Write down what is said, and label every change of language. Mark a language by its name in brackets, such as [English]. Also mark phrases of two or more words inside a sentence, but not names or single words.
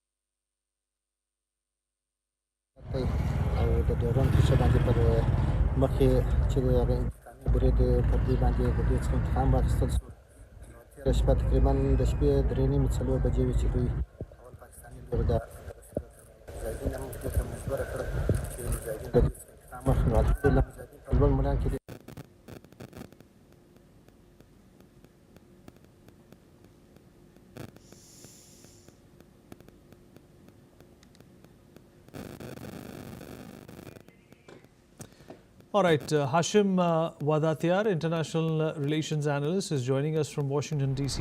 [Pashto] او د ډیرون په باندې پر مخې چې د انتقامي برید پر دې باندې د دې څخه انتقام واخیستل شو تېره شپه تقریبا د شپې 3:30 بجې وې چې دوی اول پاکستاني لور د مجاهدین هم دې ته مجبوره کړه چې مجاهدین د دې څخه انتقام واخلي نو الحمدلله مجاهدین په لوړ میدان کې [English] All right, Hashim Wadatiyar, International Relations Analyst, is joining us from Washington, D.C.